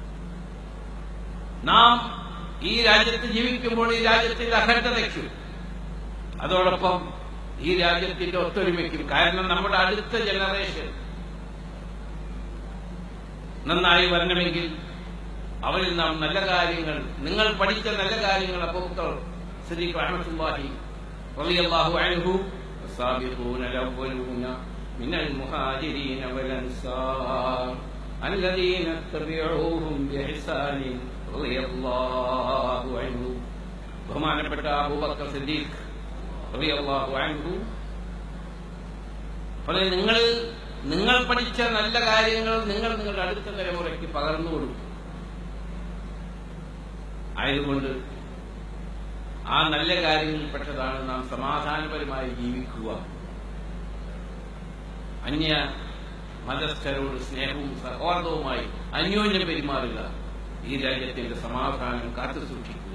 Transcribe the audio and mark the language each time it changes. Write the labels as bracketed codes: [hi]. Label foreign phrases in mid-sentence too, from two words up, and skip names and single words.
[ml] നാം ഈ രാജ്യത്ത് ജീവിക്കുമ്പോൾ ഈ രാജ്യത്തിന്റെ അഖണ്ഡതയ്ക്കും അതോടൊപ്പം ഈ രാജ്യത്തിന്റെ ഒത്തൊരുമയ്ക്കും, കാരണം നമ്മുടെ അടുത്ത ജനറേഷൻ നന്നായി വരണമെങ്കിൽ അവരിൽ നാം നല്ല കാര്യങ്ങൾ, നിങ്ങൾ പഠിച്ച നല്ല കാര്യങ്ങൾ അബൂബക്കർ സിദ്ദീഖ് [ar] رحمة الله رضي الله عنه السابقون الأولون من المهاجرين والأنصار الذين اتبعوهم بإحسان رضي الله عنه [ml] ബഹുമാനപ്പെട്ട അബൂബക്കർ സിദ്ദീഖ് [ar] رضي الله عنه [ml] അപ്പോൾ നിങ്ങൾ പഠിച്ച നല്ല കാര്യങ്ങൾ നിങ്ങളുടെ അടുത്ത തലമുറയ്ക്ക് പകർന്നു കൊടുക്കും. ആയതുകൊണ്ട് ആ നല്ല കാര്യങ്ങളിൽപ്പെട്ടതാണ് നാം സമാധാനപരമായി ജീവിക്കുക, അന്യ മതസ്ഥരോട് സ്നേഹവും സൗഹാർദ്ദവുമായി അന്യോന്യം പെരുമാറുക, ഈ രാജ്യത്തിന്റെ സമാധാനം കാത്തു സൂക്ഷിക്കുക.